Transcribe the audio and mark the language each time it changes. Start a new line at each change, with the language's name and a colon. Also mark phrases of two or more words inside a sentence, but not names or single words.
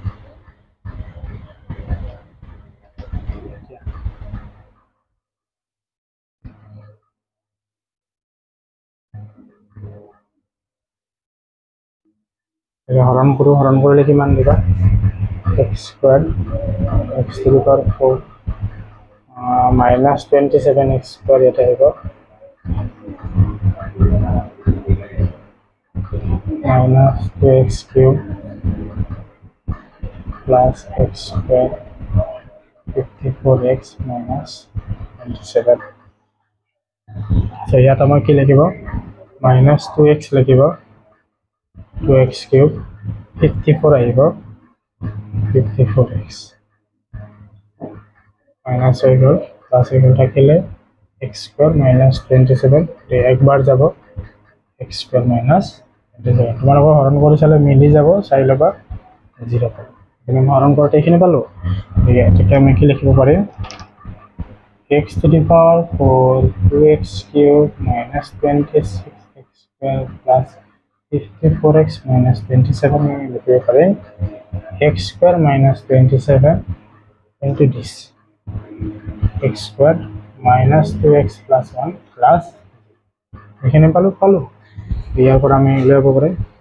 Assamese: হৰণ কৰিলে কিমান দিবা
English: x square x to the power 4 -27x square
Assamese: ইয়াতে আহিব
English: -2x cube plus x square 54x minus 27 so
Assamese: ইয়াত আমাৰ কি লাগিব -2x লাগিব
English: 2x cube
Assamese: 54 আহিব
English: 54x minus
Assamese: হৈ গ'ল plus হৈ গ'ল থাকিলে
English: x square minus 27
Assamese: একবাৰ যাব
English: x square minus 27
Assamese: তোমালোকৰ হৰণ কৰি চালে মিলি যাব চাই ল'বা 0 পাব কিন্তু হৰণ কৰোঁতে এইখিনি পালোঁ তেতিয়া আমি কি লিখিব পাৰিম
English: x to the power 4 2x cube minus 26x square plus 54x minus 27
Assamese: আমি লিখিব পাৰিম
English: x square minus 27 into this x square minus 2x plus 1 plus
Assamese: এইখিনি পালোঁ ইয়াৰ পৰা আমি উলিয়াব পাৰিম